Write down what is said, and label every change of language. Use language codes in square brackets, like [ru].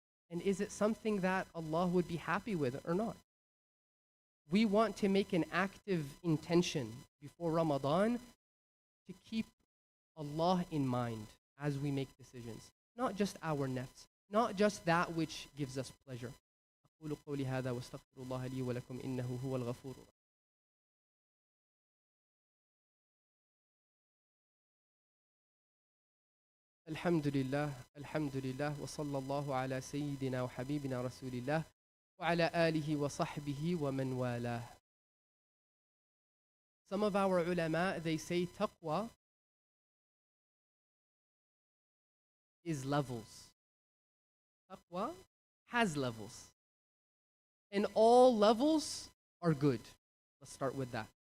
[en] And is it something that Allah would be happy with or not? We want to make an active intention before Ramadan to keep Allah in mind as we make decisions. Not just our nafs, not just that which gives us pleasure. [ar] أقول قولي هذا واستغفر الله لي ولكم إنه هو الغفور الرحيم. الحمد لله وصلى الله على سيدنا وحبيبنا رسول الله وعلى آله وصحبه ومن والاه. [en] Some of our ulama, they say taqwa is levels. Taqwa has levels. And all levels are good. Let's start with that.